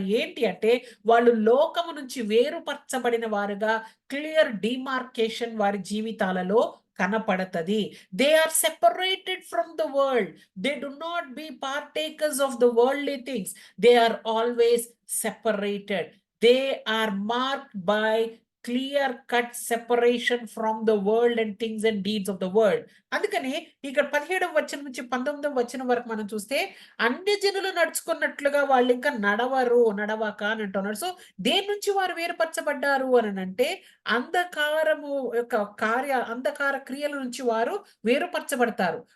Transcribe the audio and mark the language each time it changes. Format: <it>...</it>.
<te>ఏంటి అంటే, వాళ్ళు లోకము నుంచి వేరుపరచబడిన వారుగా</te> <en>clear demarcation</en> <te>వారి జీవితాలలో కనపడతది.</te> <en>They are separated from the world. They do not be partakers of the worldly things. They are always separated. They are marked by clear cut separation from the world and things and deeds of the world.</en> <te>అందుకని ఇక్కడ 17వ వచనం నుంచి 19వ వచనం వరకు మనం చూస్తే అన్యజనులు నడుచుకున్నట్లుగా వాళ్ళు ఇంకా నడవక అని అంటున్నారు. సో దేని నుంచి వారు వేరుపరచబడ్డారు అని అంటే అంధకారము యొక్క అంధకార క్రియల నుంచి వారు వేరుపరచబడతారు.</te>